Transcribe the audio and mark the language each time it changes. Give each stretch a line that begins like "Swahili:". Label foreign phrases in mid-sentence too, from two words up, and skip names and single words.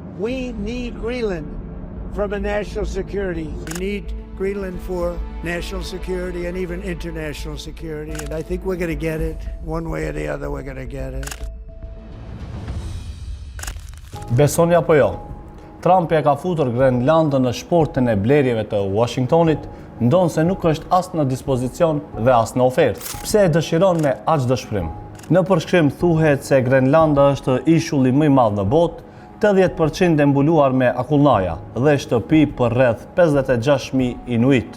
English: We need Greenland from a national security. We need Greenland for national security and even international security. And I think we're going to get it. One way or the other, we're going to get it.
Albanian: Besoni apo jo? Trump e ka futur Grenlandën në shportin e blerjeve të Washingtonit, ndonë se nuk është as në dispozicion dhe as në ofertë. Pse e dëshiron me aq dëshpërim? Në përshkrim thuhet se Grenlanda është ishulli më i madh në botë, 80% e mbuluar me akullnaja dhe shtëpi për rreth 56.000 inuit.